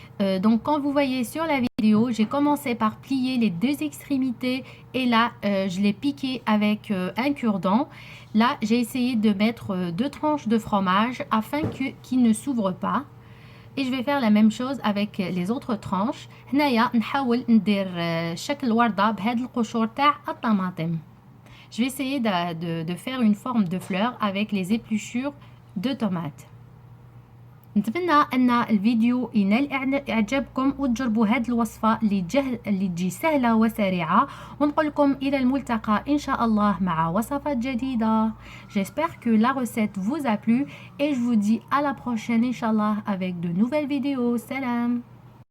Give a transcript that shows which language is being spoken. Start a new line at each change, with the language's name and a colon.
French: Donc quand vous voyez sur la vidéo, j'ai commencé par plier les deux extrémités et là je l'ai piqué avec un cure-dent. Là j'ai essayé de mettre 2 tranches de fromage afin qu'il ne s'ouvre pas. Et je vais faire la même chose avec les autres tranches.
Arabic: هنايا نحاول ندير شكل وردة بهاد القشور تاع الطماطم.
French: Je vais essayer de faire une forme de fleur avec les épluchures de tomates.
Arabic: نتمنى ان الفيديو ينال اعجابكم وتجربوا هذه الوصفه اللي تجي سهله وسريعه، ونقول لكم الى الملتقى ان شاء الله مع وصفات جديده.
French: J'espère que la recette vous a plu et je vous dis à la prochaine inchallah avec de nouvelles vidéos. Salam.